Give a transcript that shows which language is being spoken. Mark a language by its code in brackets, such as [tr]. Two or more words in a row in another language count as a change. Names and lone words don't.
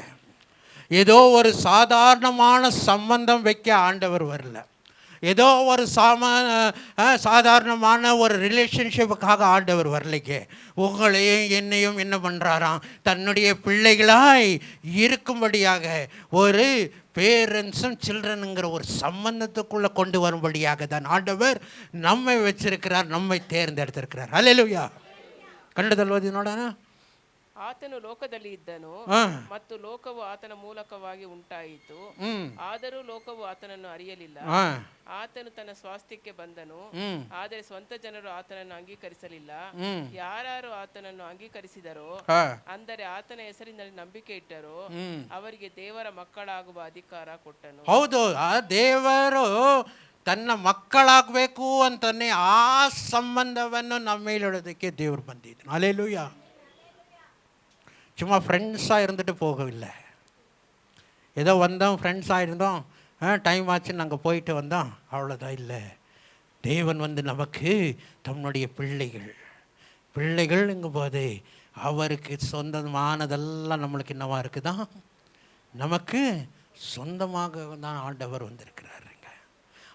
[ta] ஏதோ ஒரு சாதாரணமான சம்பந்தம் வைக்க ஆண்டவர் வரல, ஏதோ ஒரு சாதாரணமான ஒரு ரிலேஷன்ஷிப்புக்காக ஆண்டவர் வரலைங்க. உங்களையும் என்னையும் என்ன பண்ணுறாராம், தன்னுடைய பிள்ளைகளாய் இருக்கும்படியாக ஒரு பேரண்ட்ஸும் சில்ட்ரனுங்கிற ஒரு சம்பந்தத்துக்குள்ளே கொண்டு வரும்படியாக தான் ஆண்டவர் நம்மை வச்சிருக்கிறார், நம்மை தேர்ந்தெடுத்திருக்கிறார். ஹல்லேலூயா. [kn] ಕಂಡುದಲ್ವದು ನೋಡೋಣ. ಆತನು ಲೋಕದಲ್ಲಿ ಇದ್ದನು ಮತ್ತು ಲೋಕವು ಆತನ ಮೂಲಕವಾಗಿ ಉಂಟಾಯಿತು, ಆದರೂ ಲೋಕವು ಆತನನ್ನು ಅರಿಯಲಿಲ್ಲ. ಆತನು ತನ್ನ ಸ್ವಾಸ್ಥ್ಯಕ್ಕೆ ಬಂದನು, ಆದರೆ ಸ್ವಂತ ಜನರು ಆತನನ್ನು ಅಂಗೀಕರಿಸಲಿಲ್ಲ. ಯಾರು ಆತನನ್ನು ಅಂಗೀಕರಿಸಿದರೋ, ಅಂದರೆ ಆತನ ಹೆಸರಿನಲ್ಲಿ ನಂಬಿಕೆ ಇಟ್ಟರೋ, ಅವರಿಗೆ ದೇವರ ಮಕ್ಕಳಾಗುವ ಅಧಿಕಾರ ಕೊಟ್ಟನು. ಹೌದು, ಆ ದೇವರು ತನ್ನ ಮಕ್ಕಳಾಗಬೇಕು ಅಂತಾನೆ ಆ ಸಂಬಂಧವನ್ನು ನಮ್ಮ ಮೇಲಿಡೋದಕ್ಕೆ ದೇವರು ಬಂದಿದ್ದು. ಹಲ್ಲೇಲೂಯಾ. [ta] சும்மா ஃப்ரெண்ட்ஸாக இருந்துட்டு போகவில்லை. ஏதோ வந்தோம், ஃப்ரெண்ட்ஸாக இருந்தோம், டைம் ஆச்சுன்னு நாங்கள் போயிட்டு வந்தோம், அவ்வளோதான் இல்லை. தேவன் வந்து நமக்கு தன்னுடைய பிள்ளைகள்ங்கும் போது அவருக்கு சொந்தமானதெல்லாம் நம்மளுக்கு என்னவா இருக்குதான், நமக்கு சொந்தமாக தான் ஆண்டவர் வந்திருக்கிறாருங்க.